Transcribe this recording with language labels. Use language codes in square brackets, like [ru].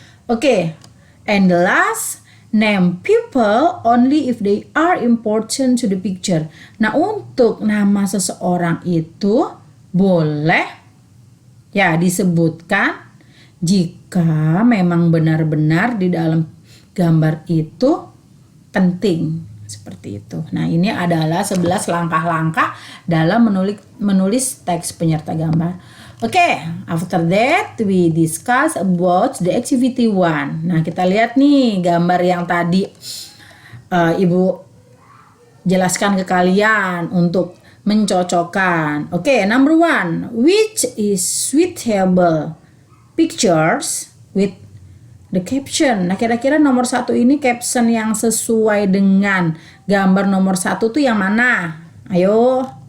[en] Oke, and the last, name people only if they are important to the picture. [id] Nah, untuk nama seseorang itu boleh, ya, disebutkan jika memang benar-benar di dalam gambar itu penting, seperti itu. Nah, ini adalah 11 langkah-langkah dalam menulis teks penyerta gambar. [en] Oke, after that we discuss about the activity 1. [id] Nah, kita lihat nih gambar yang tadi Ibu jelaskan ke kalian untuk mencocokkan. [en] Oke, number 1, which is suitable pictures with the caption. [id] Nah, kira-kira nomor 1 ini caption yang sesuai dengan gambar nomor 1 tuh yang mana? Ayo